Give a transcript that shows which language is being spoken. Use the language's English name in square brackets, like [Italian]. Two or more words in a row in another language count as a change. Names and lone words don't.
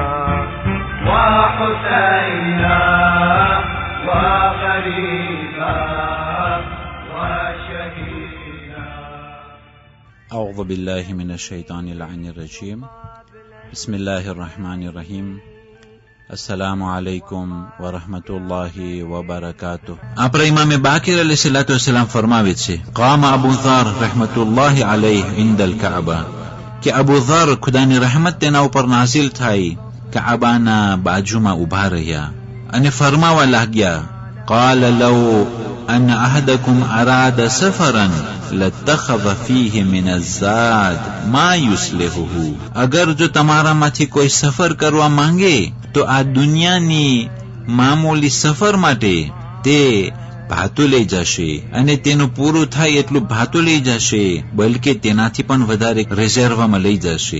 [Arabic] وحسينا وغريبا وشهيدا. أعوذ بالله من الشيطان اللعين الرجيم. بسم الله الرحمن الرحيم. السلام علیکم ورحمۃ اللہ وبرکاتہ. [Gujarati] આપણા ઇમામે બાકિર [Arabic] عليه الصلاة والسلام [Gujarati] ફરમાવે છે, [Arabic] قام ابو ذر رحمت الله علیه عند الكعبه, [Gujarati] કે અબુ ذر ખુદાની રહેમત તેના ઉપર નાઝિલ થઈ કાબાના બાજુમાં ઊભા રહ્યા અને ફરમાવા લાગ્યા, [Arabic] قال لو ان احدكم اراد سفرا لاتخذ فيه من الزاد ما يصلحه. [Gujarati] અગર જો તમારામાંથી કોઈ સફર કરવા માંગે તો આ દુનિયાની મામૂલી સફર માટે તે ભાતું લઈ જશે અને તેનું પૂરું થાય એટલું ભાતું લઈ જશે, બલકે તેનાથી પણ વધારે રિઝર્વમાં લઈ જશે.